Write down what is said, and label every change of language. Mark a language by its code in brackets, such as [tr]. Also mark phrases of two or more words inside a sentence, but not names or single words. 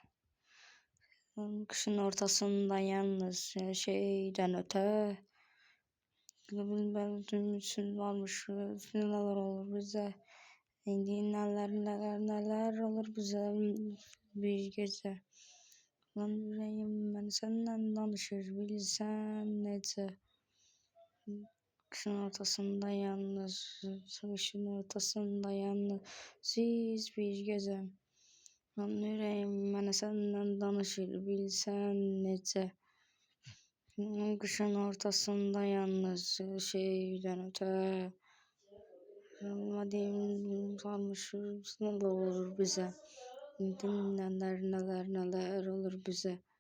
[tr] Qışın ortasında yalnız şeydən ötə. Bilməm varmış, neler olur bize. İndi neler olur bize bir gecə. [az] Lan ürəyim mənə səndən danışır bilsən necə. [tr] Kışın ortasında yalnız, savaşın ortasında yalnız siz bir gecə. [az] Lan ürəyim mənə səndən danışır bilsən necə. [tr] Kışın ortasında yalnız şeyden öte. Madem varmış, neler olur bize. Neler olur bize.